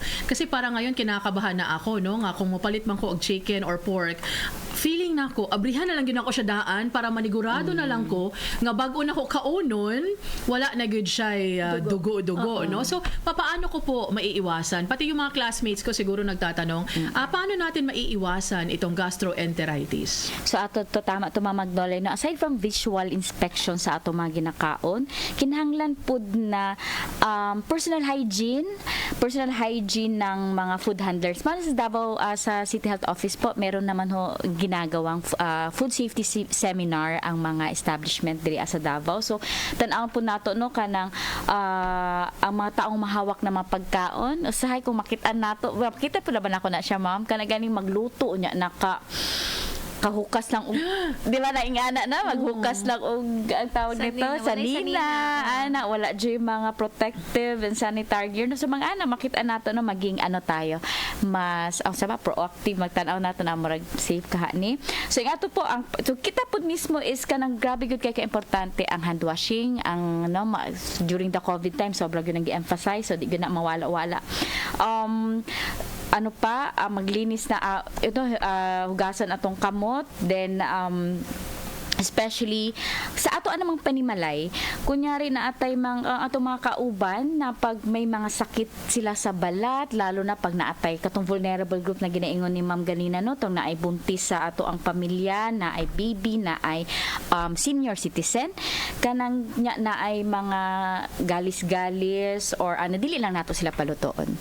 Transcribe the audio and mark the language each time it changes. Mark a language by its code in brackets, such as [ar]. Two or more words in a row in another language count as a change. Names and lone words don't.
[tl] Kasi para ngayon kinakabahan na ako, [ceb] no, nga kung mapalit man ko og chicken or pork, feeling na ko, abrihan na lang gina ko siya daan para manigurado na lang ko nga bago na ko kaunon, wala na good siya dugo-dugo, no? [tl] So, paano ko po maiiwasan? Pati yung mga classmates ko siguro nagtatanong, paano natin maiiwasan itong gastroenteritis? [ceb] So ato to tama to Magnolia, no, [en] aside from visual inspection [ceb] sa ato mga ginakaon, kinahanglan pud na [en] personal hygiene [ceb] ng mga [en] food handlers. [tl] Man sa Davao sa City Health Office po, meron naman ho ginagawang [en] food safety seminar [tl] ang mga establishment diri sa Davao. [ceb] So tan-aw po nato, no, kanang ang mga taong mahawak na mga pagkaon, usahay kung makitaan nato, makita po naman ako na siya, ma'am, kana ganing magluto niya kahukas lang di ba na ingana na maghukas lang og ang tawag nito salina ana wala jud mga [en] protective and sanitary gear, [ceb] no, so mga ana makita nato, no, [tl] maging ano tayo mas proactive, [ceb] magtan-aw nato na murag safe kaha ni. So ang ato po ang so kita pud mismo is kanang grabe gud kay importante ang [en] hand washing, [ceb] ang no, [en] during the COVID time [ceb] sobra gyud nang gi-emphasize, so di gyud na mawala-wala. Ano pa, maglinis na hugasan atong kamot, then especially sa ato anamang panimalay, kunyari na atay atong mga kauban na pag may mga sakit sila sa balat, lalo na pag naatay katong [en] vulnerable group [ceb] na ginaingon ni Ma'am ganina, no, tong naay buntis sa ato ang pamilya, na ay baby, na ay [en] senior citizen, [ceb] kanang na ay mga galis-galis or dili lang nato sila palutoon.